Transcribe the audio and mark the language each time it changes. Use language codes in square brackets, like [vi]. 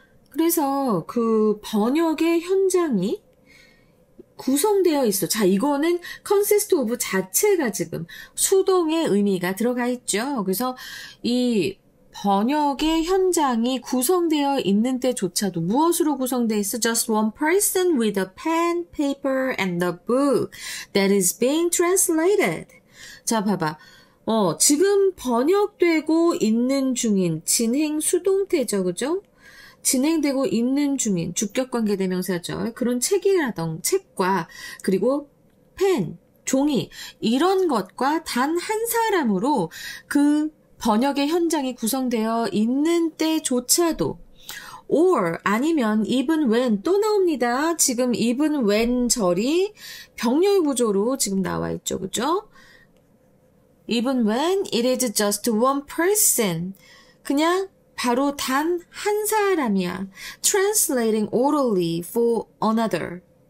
[ko] 그래서 그 번역의 현장이 구성되어 있어. 자, 이거는 consist of 자체가 지금 수동의 의미가 들어가 있죠. 그래서 이 번역의 현장이 구성되어 있는 때조차도 무엇으로 구성되어 있어? [en] Just one person with a pen, paper, and the book that is being translated. [ko] 자, 봐봐. 지금 번역되고 있는 중인 진행 수동태죠, 그죠? 진행되고 있는 중인 주격관계대명사절 그런 책과 그리고 펜, 종이 이런 것과 단 한 사람으로 그 번역의 현장이 구성되어 있는 때조차도 or 아니면 [en] even when [ko] 또 나옵니다. 지금 [en] even when [ko] 절이 병렬 구조로 지금 나와 있죠. 그죠? [en] even when it is just one person. [ko] 그냥 바로 단 한 사람이야. [en] translating orally for another.